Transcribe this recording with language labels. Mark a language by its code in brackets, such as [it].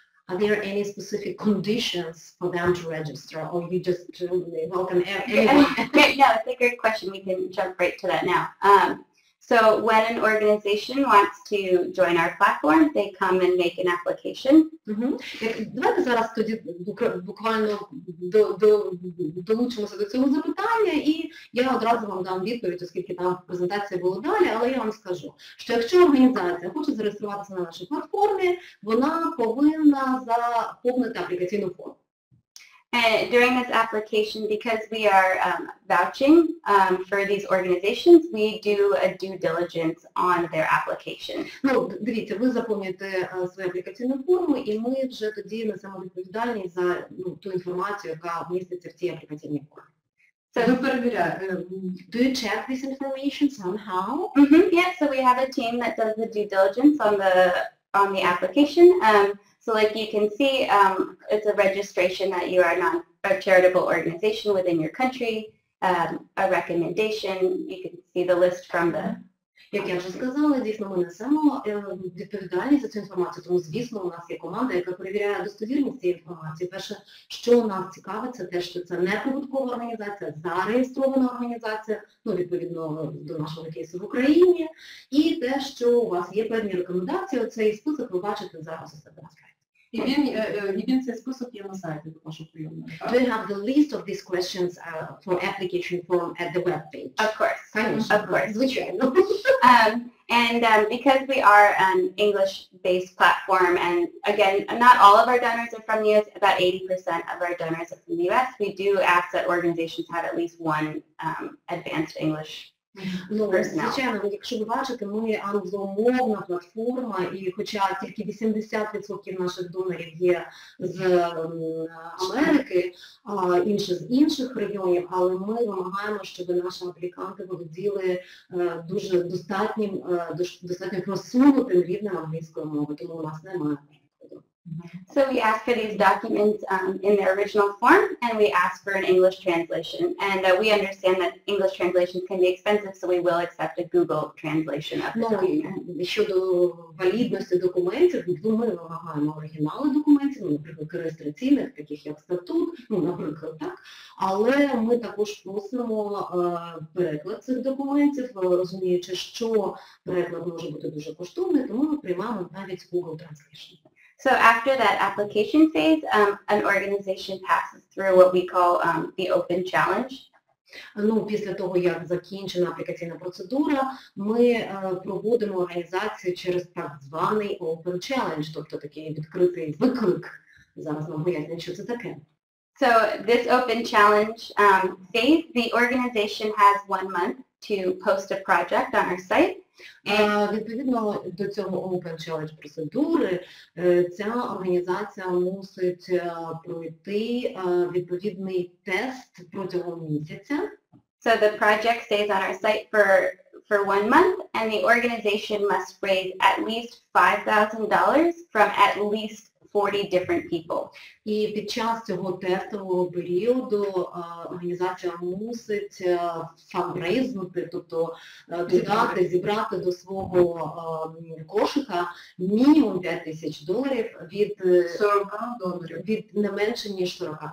[en] Are there any specific conditions for them to register, or you just welcome anyone? No, it's a great question. We can jump right to that now. So when an organization wants to join our platform, they come and make an application. [uk] Давайте зараз тоді буквально долучимося до цього запитання, і я одразу вам дам відповідь, оскільки там в презентації було далі, але я вам скажу, що якщо організація хоче зареєструватися на нашій платформі, вона повинна заповнити аплікаційну форму. [en] And during this application, because we are vouching for these organizations, we do a due diligence on their application. [uk] Ну, дивіться, ви заповнюєте свою аплікаційну форму, і ми вже тоді несемо відповідальність за ту інформацію, яка міститься в цій аплікаційній формі. [en] So [uk] Ви перевіряєте. [en] Do you check this information somehow? Yeah, so we have a team that does the due diligence on the application. So like you can see, it's a registration that you are not a charitable organization within your country, a recommendation, you can see the list from the... [uk] Як я вже сказала, дійсно ми несемо відповідальність за цю інформацію, тому звісно у нас є команда, яка перевіряє достовірність цієї інформації. Перше, що нас цікавить, це те, що це не прибуткова організація, зареєстрована організація, ну відповідно до нашого кейсу в Україні, і те, що у вас є певні рекомендації, оцей список ви бачите зараз у себе на сайті. І він цей список є на сайті до вашого прийому. [en] Do you have the list of these questions for application form at the web page? Of course, of course. [uk] Звичайно. [en] And because we are an English-based platform, and again, not all of our donors are from the US, about 80% of our donors are from the US, we do ask that organizations have at least one advanced English. [uk] Ну, звичайно, якщо ви бачите, ми англомовна платформа, і хоча тільки 80% наших донорів є з Америки, а інші з інших регіонів, але ми вимагаємо, щоб наші апліканти володіли дуже достатньо просунутим рівнем англійської мови, тому у нас немає. [en] So we ask for these documents in their original form, and we ask for an English translation. And we understand that English translations can be expensive, so we will accept a Google translation of the document. [uk] Щодо валідності документів, ми вимагаємо оригінали документів, наприклад, реєстраційних, таких як статут, наприклад, так. Але ми також просимо переклад цих документів, розуміючи, що переклад може бути дуже коштовний, тому ми приймаємо навіть Google Translation. [en] So after that application phase, an organization passes through what we call the open challenge. [uk] Після того, як закінчена аплікаційна процедура, ми проводимо організацію через так званий Open Challenge, тобто такий відкритий виклик. Зараз нам поясню, що це таке. [en] So this Open Challenge phase, the organization has 1 month to post a project on our site. [uk] Відповідно до цього Open Challenge процедури, ця організація мусить пройти відповідний тест протягом місяця. [en] So the project stays on our site for 1 month, and the organization must raise at least $5,000 from at least 40 different people. [uk] І під час цього тестового періоду організація мусить фандрейзнути, тобто зібрати до свого кошика мінімум $5,000 від $40, від не менше ніж 40.